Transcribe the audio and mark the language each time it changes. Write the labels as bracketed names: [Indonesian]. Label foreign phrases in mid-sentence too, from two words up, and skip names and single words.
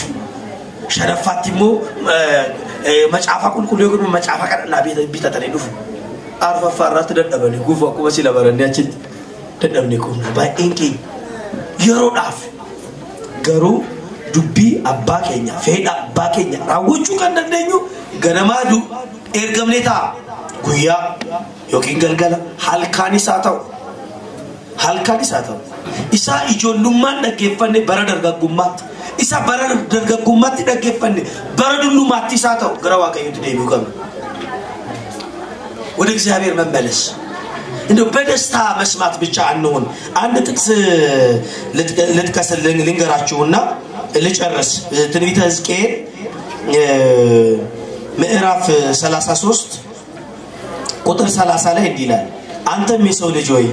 [Oromo] shanaffaatti immoo macaafaa qulqulluu yookiin macaafaa kadhannaa bitatanii dhufu arfaffaa irratti dadhabanii guufu akkuma sila barannee achitti dadhabnee qubna baay'een keenya yeroodhaaf garuu dubbii abbaa keenya fedha abbaa keenya raawwachuu kan dandeenyu ganamaadu ergamnee ta'a guyyaa yookiin galgala halkaanis haa ta'u isaa ijoollummaan dhaggeeffanne bara dargaggummaatti isa bara dargaggummaatti dhaggeeffanne bara dullummaatti isaa ta'u gara waaqayyootti deebi'uu qabna [Amharic] ወደ እግዚአብሔር መመለስ እንደው በደስታ መስማት ብቻ አንሆን አንድ ጥቅስ ልጥቀስልን ልንገራችሁና ልጨርስ ትንቢተ ሕዝቅኤል ምዕራፍ 33 ቁጥር 30 ላይ እንዲህ ይላል አንተም የሰው ልጅ ሆይ